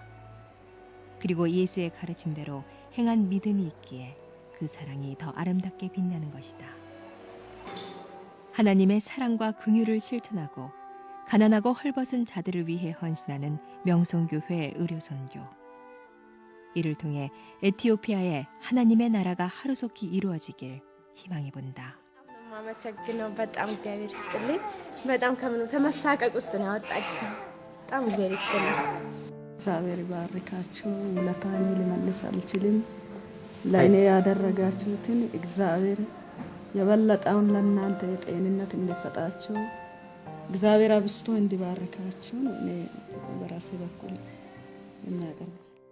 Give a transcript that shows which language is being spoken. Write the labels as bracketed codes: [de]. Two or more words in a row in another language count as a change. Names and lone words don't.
[ko] 그리고 예수의 가르침대로 행한 믿음이 있기에 그 사랑이 더 아름답게 빛나는 것이다. 하나님의 사랑과 긍휼을 실천하고 가난하고 헐벗은 자들을 위해 헌신하는 명성교회 의료선교. 이를 통해 에티오피아의 하나님의 나라가 하루속히 이루어지길 희망해 본다. [am] ማመሰግነው በጣም እግዚአብሔር ይስጥልኝ በጣም ከምኑ ተመሳቀቅ ውስጥ ነው ያወጣችሁ በጣም እግዚአብሔር ይስጥልኝ እግዚአብሔር ይባርካችሁ ውለታን ልመልስ አልችልም ለእኔ ያደረጋችሁትን እግዚአብሔር የበለጠውን ለእናንተ ጤንነት እንዲሰጣችሁ እግዚአብሔር አብስቶ እንዲባርካችሁ እኔ በራሴ በኩል እናቀርብ